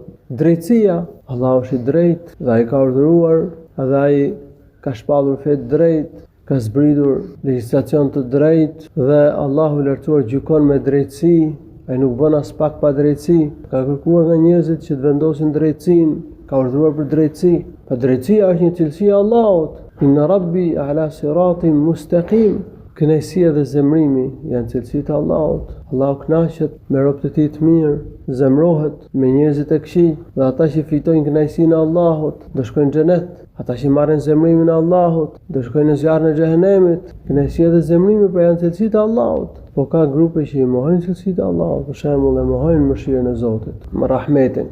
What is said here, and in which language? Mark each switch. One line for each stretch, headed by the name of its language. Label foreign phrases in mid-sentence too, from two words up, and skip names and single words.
Albanian: Drejtësia, Allahu është i drejtë dhe ai ka urdhëruar, dhe ai ka shpallur fe të drejtë, ka zbritur legjislacion të drejtë dhe Allahu i lartësuar gjykon me drejtësi. Ai nuk bën as pak pa drejtësi. Ka kërkuar nga njerëzit që të vendosin drejtësinë, ka urdhëruar për drejtësi. Pa drejtësia është një cilësi e Allahut.
Arabic: إن ربي على صراط مستقيم.
Albanian: Kënaqësia dhe zemrimi janë cilësi të Allahut. Allahu kënaqet me robët e tij të mirë, zemrohet me njerëzit e këqij, dhe ata që fitojnë kënaqësinë e Allahut do shkojnë në xhenet. Ata që marrin zemrimin e Allahut do shkojnë në zjarrin e xhehenemit. Kënaqësia dhe zemrimi pra janë cilësi të Allahut. Po ka grupe që i mohojnë cilësitë e Allahut, për shembull, e mohojnë mëshirën e Zotit, me rahmetin.